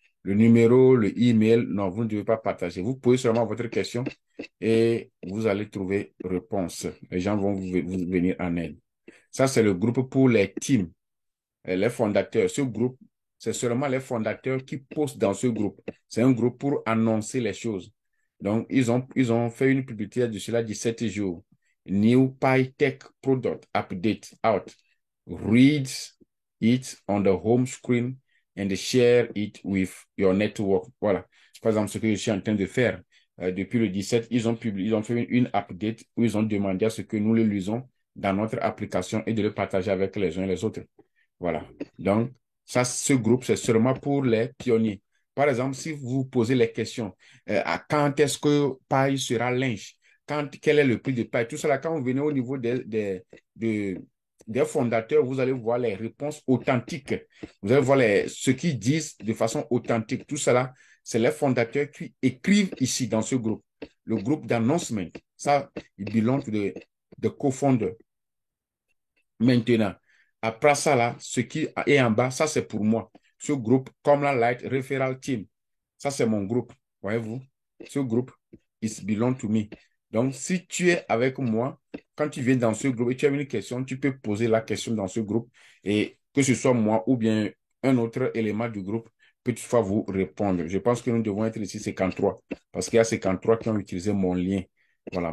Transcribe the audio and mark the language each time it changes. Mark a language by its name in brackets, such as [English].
[French] Le numéro, le email, non, vous ne devez pas partager. Vous posez seulement votre question et vous allez trouver réponse. Les gens vont vous venir en aide. Ça, c'est le groupe pour les teams, les fondateurs. Ce groupe, c'est seulement les fondateurs qui postent dans ce groupe. C'est un groupe pour annoncer les choses. Donc, ils ont fait une publicité de cela 17 jours. [English] New PyTech product update out. Read it on the home screen and share it with your network. [French] Voilà. Par exemple, ce que je suis en train de faire. Depuis le 17, ils ont fait une update où ils ont demandé à ce que nous le lisons dans notre application et de le partager avec les uns et les autres. Voilà. Donc, ça, ce groupe, c'est seulement pour les pionniers. Par exemple, si vous posez les questions, à quand est-ce que paille sera linge? Quel est le prix de paille? Tout cela, quand vous venez au niveau des fondateurs, vous allez voir les réponses authentiques. Vous allez voir ce qu'ils disent de façon authentique. Tout cela, c'est les fondateurs qui écrivent ici dans ce groupe. [English] Le groupe d'annoncement. [French] Ça, il [English] belong to the co-founder. [French] Maintenant, après ça, là, ce qui est en bas, ça, c'est pour moi. Ce groupe, comme la Light Referral Team, ça, c'est mon groupe. Voyez-vous? Ce groupe, [English] it belong to me. [French] Donc, si tu es avec moi, quand tu viens dans ce groupe et tu as une question, tu peux poser la question dans ce groupe et que ce soit moi ou bien un autre élément du groupe peut toutefois vous répondre. Je pense que nous devons être ici 53 parce qu'il y a 53 qui ont utilisé mon lien. Voilà.